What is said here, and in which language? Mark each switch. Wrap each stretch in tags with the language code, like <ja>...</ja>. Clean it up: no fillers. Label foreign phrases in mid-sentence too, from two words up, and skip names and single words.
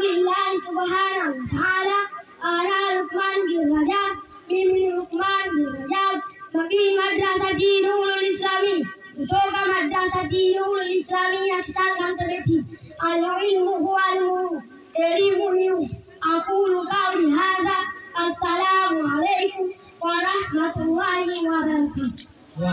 <ar>الكمال لله سبحانه وتعالى على Madrasati Nurul Islami,</ar> <sw>kutoka Madrasati Nurul Islami ya Kisanga Mtebeti.</sw> <ar>العلم هو النور,</ar> <sw>elimu ni.</sw> <ar>أقول قولي هذا، السلام عليكم ورحمة الله وبركاته.</ar>